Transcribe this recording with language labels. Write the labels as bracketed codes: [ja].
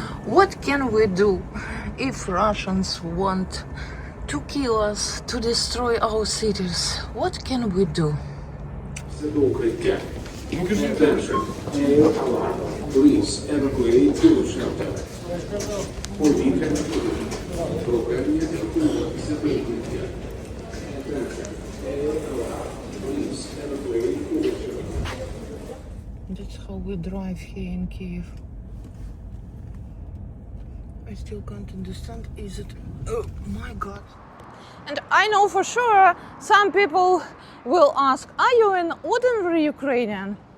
[en] What can we do if Russians want to kill us, to destroy our cities? What can we do? [uk] Це до укриття. [en] Attention. Alarm. Please evacuate to shelter. [uk] Повітряна тривога. Прохання евакуюватися до укриття. [en] Attention. Alarm. Please evacuate to shelter. That's how we drive here in Kiev. I still can't understand. Is it? Oh my God. And I know for sure some people will ask, are you an ordinary Ukrainian?